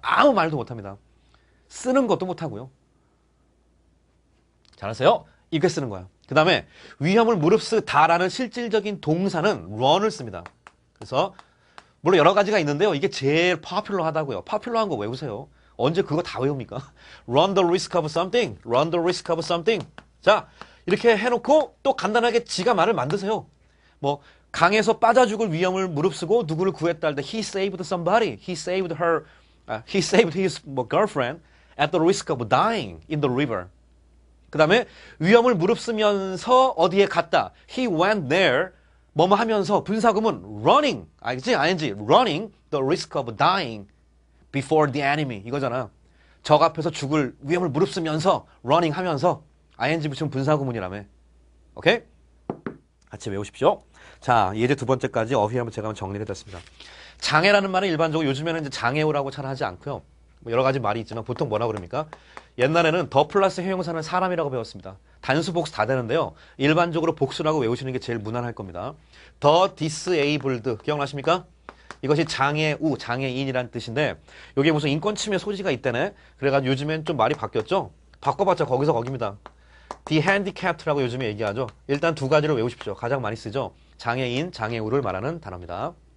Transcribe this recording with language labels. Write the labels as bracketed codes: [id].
[ko] 아무 말도 못합니다. 쓰는 것도 못하고요. 잘하세요? 이렇게 쓰는 거야. 그 다음에 위험을 무릅쓰다라는 실질적인 동사는 run을 씁니다. 그래서 물론 여러 가지가 있는데요. 이게 제일 파퓰러하다고요. 파퓰러한 거 외우세요. 언제 그거 다 외웁니까? [en] run the risk of something, run the risk of something. [ko] 자, 이렇게 해놓고 또 간단하게 지가 말을 만드세요. 뭐 강에서 빠져 죽을 위험을 무릅쓰고 누구를 구했다 할 때 [en] he saved somebody, he saved her, he saved his girlfriend at the risk of dying in the river. [ko] 그 다음에 위험을 무릅쓰면서 어디에 갔다. [en] He went there. [ko] 뭐뭐 하면서 분사구문 running. 알겠지? ing. [en] running the risk of dying before the enemy. [ko] 이거잖아. 적 앞에서 죽을 위험을 무릅쓰면서 running 하면서 ing 붙이면 분사구문이라며. 오케이? 같이 외우십시오. 자, 예제 두 번째까지 어휘 한번 제가 정리를 해드렸습니다. 장애라는 말은 일반적으로 요즘에는 이제 장애우라고 잘 하지 않고요. 여러 가지 말이 있지만 보통 뭐라 그럽니까? 옛날에는 더 플러스 형용사는 사람이라고 배웠습니다. 단수 복수 다 되는데요. 일반적으로 복수라고 외우시는 게 제일 무난할 겁니다. [en] The disabled [ko] 기억나십니까? 이것이 장애우, 장애인이라는 뜻인데 이게 무슨 인권 침해 소지가 있다네. 그래가지고 요즘엔 좀 말이 바뀌었죠. 바꿔봤자 거기서 거깁니다. [en] The handicapped [ko] 라고 요즘에 얘기하죠. 일단 두 가지를 외우십시오. 가장 많이 쓰죠. 장애인, 장애우를 말하는 단어입니다.